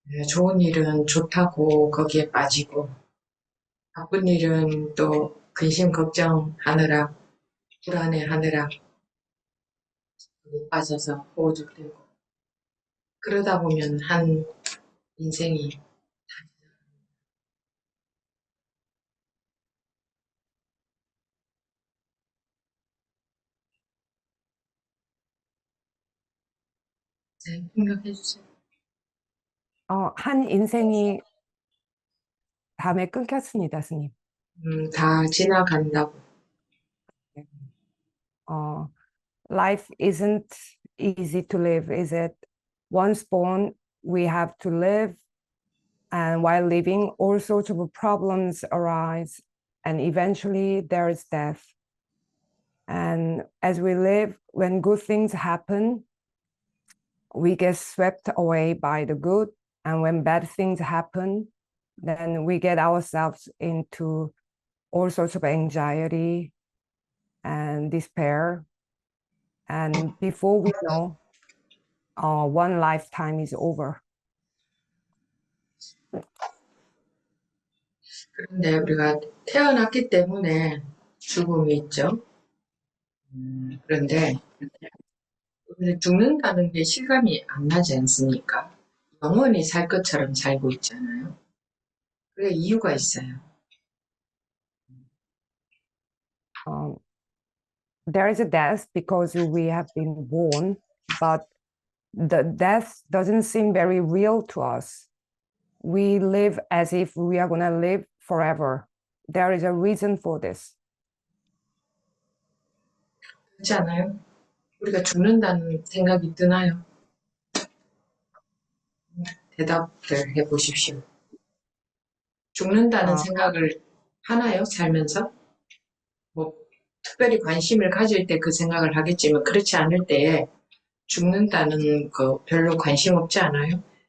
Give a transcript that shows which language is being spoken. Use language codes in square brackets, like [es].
[ko] 좋은 일은 좋다고 거기에 빠지고, 나쁜 일은 또 근심 걱정하느라 불안해하느라 빠져서 호우적되고, 그러다 보면 한 인생이 생각해 주세요. 한 인생이 밤에 끊겼습니다, 스님. 다 지나간다고. [en] Life isn't easy to live, is it? Once born, we have to live, and while living, all sorts of problems arise, and eventually there is death. And as we live, when good things happen, we get swept away by the good, and when bad things happen, then we get ourselves into all sorts of anxiety and despair. And before we know, one lifetime is over. [ko] 그런데 우리가 태어났기 때문에 죽음이 있죠. 그런데 죽는다는 게 실감이 안 나지 않습니까? 영원히 살 것처럼 살고 있잖아요. 그게 이유가 있어요. [en] There is a death because we have been born, but the death doesn't seem very real to us. We live as if we are going to live forever. There is a reason for this. [ko] 그렇지 않아요? 우리가 죽는다는 생각이 드나요? 대답을 해보십시오. 죽는다는 생각을 하나요? 살면서? 뭐 특별히 관심을 가질 때 그 생각을 하겠지만, 그렇지 않을 때에 죽는다는 거 별로 관심 없지 않아요?